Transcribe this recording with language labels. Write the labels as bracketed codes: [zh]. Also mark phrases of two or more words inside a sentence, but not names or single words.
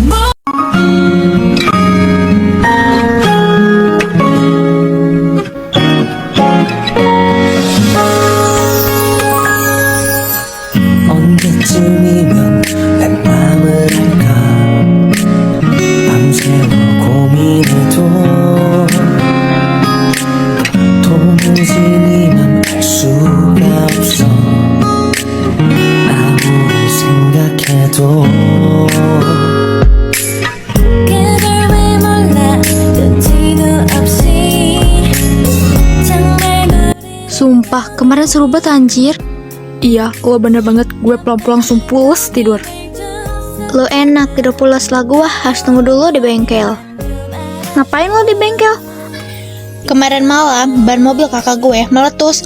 [ko] 언제쯤이면 내 맘을 알까 밤새워 고민해도 도무지 네 맘 알 수가 없어 아무리 생각해도 그걸 왜 몰라 눈치도 없이 정말 [id] Sumpah, kemarin seru banget anjir. Iya, lo bener banget, gue pulang-pulang langsung pules tidur. Lo enak, tidur pules lah, gue harus tunggu dulu di bengkel. Ngapain lo di bengkel? Kemarin malam, ban mobil kakak gue meletus.